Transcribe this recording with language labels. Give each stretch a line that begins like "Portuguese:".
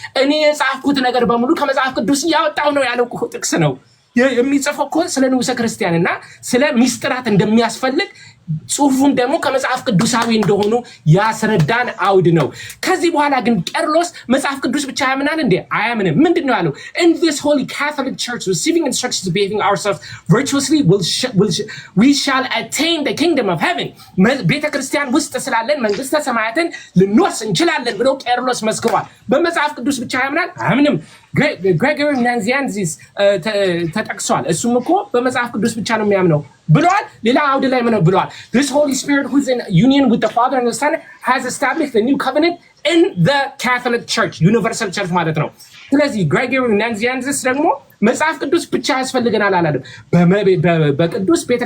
Amharic: እኔ የጻፍኩት ነገር በሙሉ ከመጽሐፍ ቅዱስ ያወጣው ነው ያለው ጥቅስ ነው። የሚጽፈው እኮ ስለ ንዑሰ ክርስቲያንና ስለ ሚስጥራት እንደሚያስፈልግ ጽሁፉን ደግሞ ከመጽሐፍ ቅዱሳዊ እንደሆኑ ያስረዳን አውድ ነው። ከዚህ በኋላ ግን ቄርሎስ መጽሐፍ ቅዱስ ብቻ ያምናል እንዴ? አያምንም። ምንድነው ያለው?
English: In this holy Catholic church receiving instructions to behaving ourselves virtuously we shall attain the kingdom of heaven.
Amharic: ቤተክርስቲያን ውስጥ ስላለን መንግስተ ሰማያትን ልንወርስ እንችላለን ብሎ ቄርሎስ መስክሯል። በመጽሐፍ ቅዱስ ብቻ ያምናል? አያምንም። ግሬጎሪ ናንዚያንዚስ ተጠቅሷል። እሱም እኮ በመጽሐፍ ቅዱስ ብቻ ነው የሚያምነው ብለዋል። ሌላ አውድ ላይ ምን ብለዋል?
English: This Holy Spirit who's in union with the Father and the Son has established the new covenant in the Catholic Church, universal church
Amharic: ማለት ነው። ስለዚህ ግሬጎሪ ናንዚያንዚስ ደግሞ መጽሐፍ ቅዱስ ብቻ ያስፈልገናል አላለም። በቅዱስ